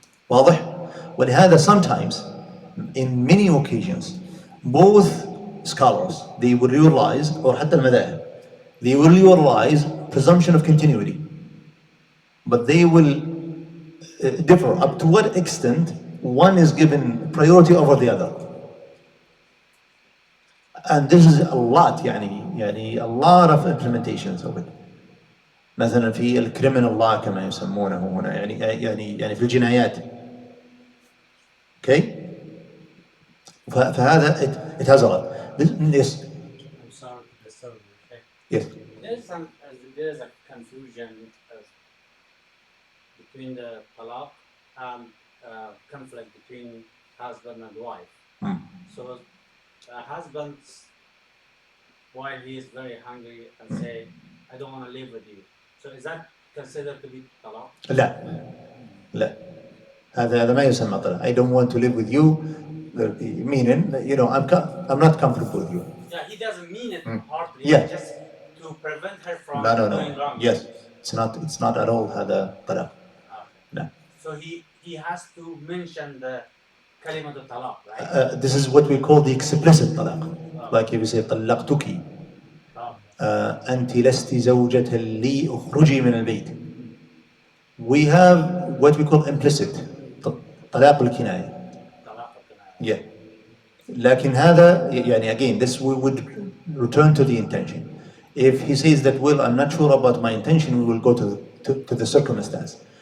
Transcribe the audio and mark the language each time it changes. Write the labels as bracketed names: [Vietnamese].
[Arabic] واضح؟ ولهذا [English] sometimes, in many occasions, both scholars, they will realize, or [Arabic] حتى المذاهب, [English] they will realize presumption of continuity. But they will differ up to what extent one is given priority over the other. And this is a lot, يعني a lot of implementations of it. [Arabic] مثلا في الكريمنال law كما يسمونه هنا يعني في الجنايات. [English] Okay? فهذا it has a lot. Yes. I'm sorry to disturb you. Okay? Yes. There is a confusion between the talaq and conflict between husband and wife. So husband, while he is very hungry and say, I don't want to live with you. So is that considered to be talaq? [Arabic] لا هذا ما يسمى طلاق. [English] I don't want to live with you, meaning, I'm not comfortable with you. Yeah, he doesn't mean it hardly. Yeah. Just to prevent her from No. going wrong. Yes, it's not at all [Arabic] هذا طلاق. [English] No. So he has to mention the kalimat al-talaq, right? This is what we call the explicit طلاق. Like if you say [Arabic] طلقتك أنت لست زوجة لي اخرجي من البيت. [English] We have what we call implicit طلاق الكناية. Yeah. [Arabic] لكن هذا [English] again, this we would return to the intention. If he says that, well, I'm not sure about my intention, we will go to the circumstance.